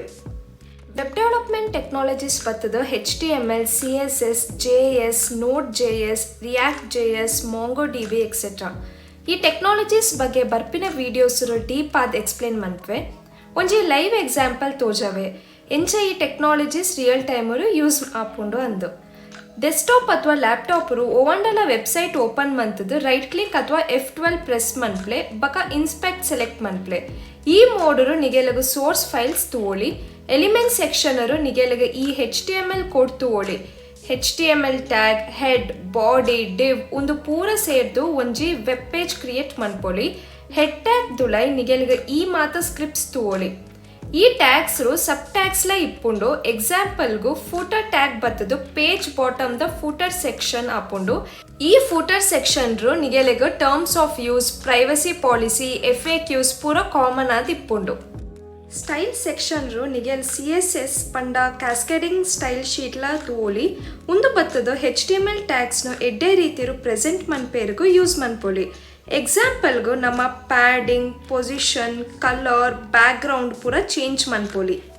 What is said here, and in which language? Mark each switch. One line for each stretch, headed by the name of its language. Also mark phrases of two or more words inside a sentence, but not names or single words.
English: web development technologies
Tulu: ಬತ್ತದು HTML, CSS, JS, nodejs, reactjs, mongodb ಎಕ್ಸೆಟ್ರಾ. ಈ ಟೆಕ್ನಾಲಜೀಸ್ ಬಗ್ಗೆ ಬರ್ಪಿನ ವಿಡಿಯೋಸ್ರು ಡೀಪ್ ಆದ್ ಎಕ್ಸ್ಪ್ಲೇನ್ ಮನ್ಪೆ. ಒಂಜಿ
English: live example
Tulu: ತೋಜವೆ ಎಂಚ ಈ
English: technologies real timeru use
Tulu: ಆಪುಂಡು ಅಂದು. ಡೆಸ್ಕ್ಟಾಪ್ ಅಥವಾ ಲ್ಯಾಪ್ಟಾಪರು ಓವಂಡಲ
English: website open
Tulu: ಮಂತದ್ದು
English: right click
Tulu: ಅಥವಾ F12 ಪ್ರೆಸ್ ಮನ್ಪ್ಲೆ ಬಕ
English: inspect select
Tulu: ಮನ್ಪ್ಲೆ. ಈ ಮೋಡರು ನಿಗೆಲಗು
English: source files
Tulu: ತೂವೊಳಿ.
English: element sectionru
Tulu: ನಿಗೆಲಗ ಈ
English: HTML code
Tulu: ತೂವೊಳಿ.
English: HTML tag, head, body, div
Tulu: ಒಂದು ಪೂರ ಸೇರ್ದು ಒಂಜಿ
English: web page create
Tulu: ಮನ್ಪೊಲಿ.
English: head tag
Tulu: ದುಲೈ ನಿಗೆಲಗ ಈ ಮಾತ ಸ್ಕ್ರಿಪ್ಟ್ಸ್ ತೂವೊಳಿ. ಈ ಟ್ಯಾಗ್ಸ್ರು
English: sub tagsla
Tulu: ಇಪ್ಪುಂಡು. ಎಕ್ಸಾಂಪಲ್ಗು
English: footer tag
Tulu: ಬತ್ತದು
English: page bottom
Tulu: ದ
English: footer section
Tulu: ಆಪುಂಡು.
English: ಈ footer sectionru ನಿಗೆಲೆಗ terms of use, privacy policy,
Tulu: FAQs ಪೂರ ಕಾಮನ್ ಆದ್ ಇಪ್ಪುಂಡು.
English: style sectionru
Tulu: ನಿಗೆಲ್ CSS ಪಂಡ
English: cascading style sheetla
Tulu: ತೂವೊಲಿ. ಒಂದು ಬತ್ತದು
English: HTML tagsnu
Tulu: ಎಡ್ಡೆ ರೀತಿರು ಪ್ರೆಸೆಂಟ್ ಮನ್ಪೇರಿಗೂ ಯೂಸ್ ಮನ್ಪೊಲಿ. ಎಕ್ಸಾಂಪಲ್ಗು ನಮ್ಮ
English: padding, position, colour, background
Tulu: ಪೂರ ಚೇಂಜ್ ಮನ್ಪೊಲಿ.